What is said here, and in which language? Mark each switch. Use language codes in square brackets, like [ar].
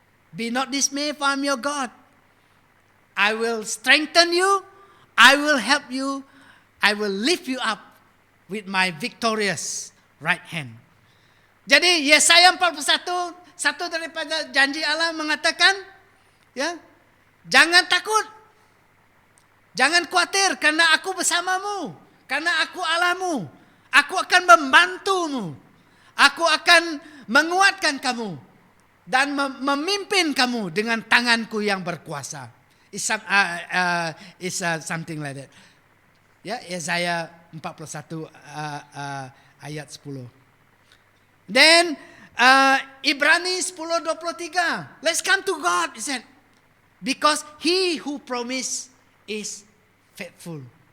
[en] Be not dismayed, for I am your God. I will strengthen you, I will help you, I will lift you up with my victorious right hand. [ms] Jadi Yesaya 41 satu daripada janji Allah mengatakan, ya, jangan takut, jangan khawatir, karena aku bersamamu, karena aku Allahmu, aku akan membantumu, aku akan menguatkan kamu dan memimpin kamu dengan tanganku yang berkuasa. [en] It's something like that. [ms] Ya, Yesaya 41 ayat 10. [en] Then Ibrani 10:23. Let's come to God, he said, because He who promised is faithful.